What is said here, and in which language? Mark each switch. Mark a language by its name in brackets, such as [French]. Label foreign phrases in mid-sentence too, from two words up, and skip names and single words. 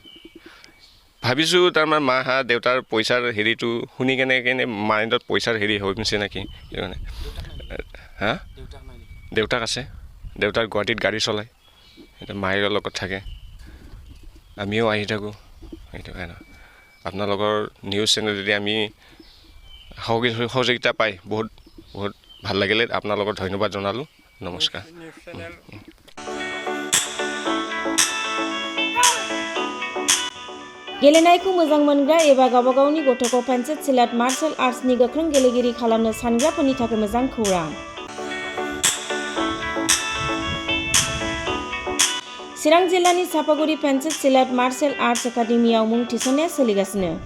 [Assamese] ভাবিছোঁ তাৰমানে মা দেউতাৰ পইচাৰ শুনি কেনে মাইণ্ডত পইচাৰ হৈছে নেকি মানে দেউতাক আছে দেউতাক গুৱাহাটীত গাড়ী চলায় মায়েৰ লগত থাকে আমিও আহি থাকোঁ সেইটো কাৰণে আপোনালোকৰ [English] news channel [Assamese] যদি আমি সহযোগিতা পাই বহুত ভাল লাগিলে আপোনালোকৰ ধন্যবাদ জনালোঁ নমস্কাৰ [Bodo] गेलेनायखौ मोजां मोनग्रा एबा गावबा गावनि गथ'खौ पेन्सिल सिलाट मार्शल आर्ट्सनि गोख्रों गेलेगिरि खालामनो सानग्राफोरनि थाखाय मोजां खौरां चिरां जिल्लानि सापागुरि पेन्सिल सिलाट मार्शल आर्ट्स एकाडेमियाव मुं थिसननाया सोलिगासिनो